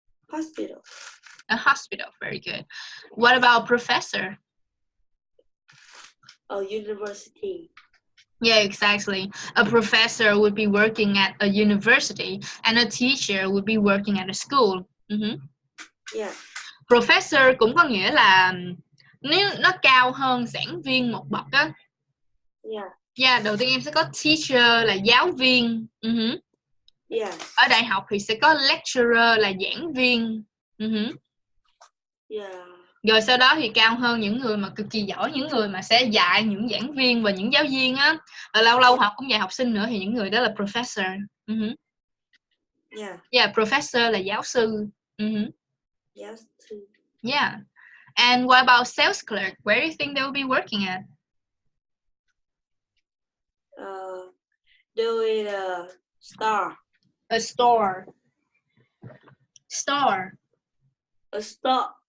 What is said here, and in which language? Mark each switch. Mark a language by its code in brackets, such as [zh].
[en] Hospital. A hospital, very good. What about professor? A university. Yeah, exactly. A professor would be working at a university and a teacher would be working at a school. Yeah. [vi] Professor cũng có nghĩa là nếu nó cao hơn giảng viên một bậc á. [en] Yeah. [vi] Yeah, đầu tiên em sẽ có teacher là giáo viên. [en] Yeah. [vi] Ở đại học thì sẽ có lecturer là giảng viên. [en] Yeah. [vi] Rồi sau đó thì cao hơn những người mà cực kỳ giỏi, những người mà sẽ dạy những giảng viên và những giáo viên á. Và lâu lâu họ cũng dạy học sinh nữa thì những người đó là professor. [en] Yeah. [vi] Yeah, professor là giáo sư. Giáo sư. [en] Yeah. And what about sales clerk? Where do you think they will be working at? Doing a store. A store. Store. A store.